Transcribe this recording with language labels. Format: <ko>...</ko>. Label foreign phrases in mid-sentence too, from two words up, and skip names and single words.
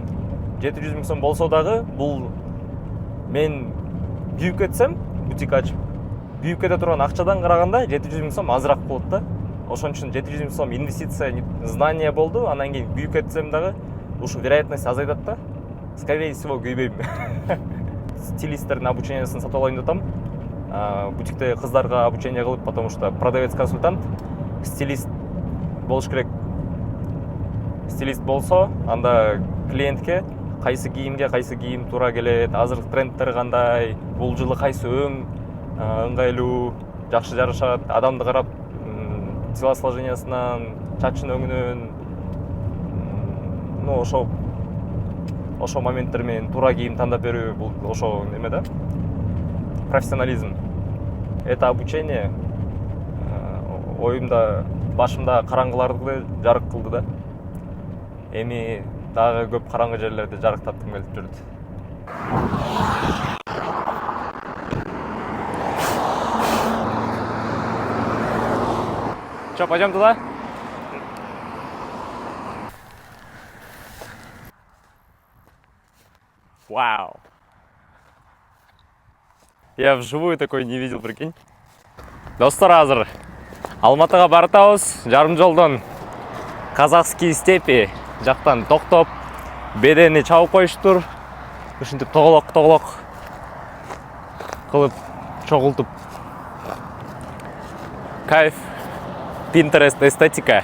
<ky>700 000 сом болсо дагы бул мен күйүп кетсем, бутик ачып күйүп кете турган акчадан караганда 700 000 сом азыраак болот да. Ошон үчүн 700 000 сом инвестиция, знание болду. Анан кийин күйүп кетсем дагы ушу вероятность азайтат да.</ky> <ru>Скорее всего күйбөйм.</ru> <ky>Стилисттердин обучениясын сатып алайын деп атам. Бутикте кыздарга обучение кылып,</ky> <ru>потому что продавец-консультант,</ru> <ky>стилист болуш керек. Стилист болсо, анда клиентке кайсы кийим туура келет, азыркы трендтер кандай, бул жылы кайсы өң ыңгайлуу, жакшы жарышат, адамды карап, телосложениясынан, чачын өңүнөн, ошо моменттер менен туура кийим тандап берүү, бул ошо неме да? Профессионализм.</ky> <ru>Это обучение</ru> <ky>оюмда, башымда караңгыларды жарык кылды да. Эми дагы көп караңгы жерлерди жарыктаткым келип жүрдү.</ky> <ru>Чё, пойдем туда? Вау! Я вживую такой не видел, прикинь.</ru> <ky>Достор, азыр Алматыга баратабыз, жарым жолдон</ky> <ru>казакский степи</ru> <ky>жактан токтоп, бедени чабып коюштур. Ушинтип тоголок кылып чогултуп.</ky> <ru>Кайф, Pinterest, эстетика.</ru>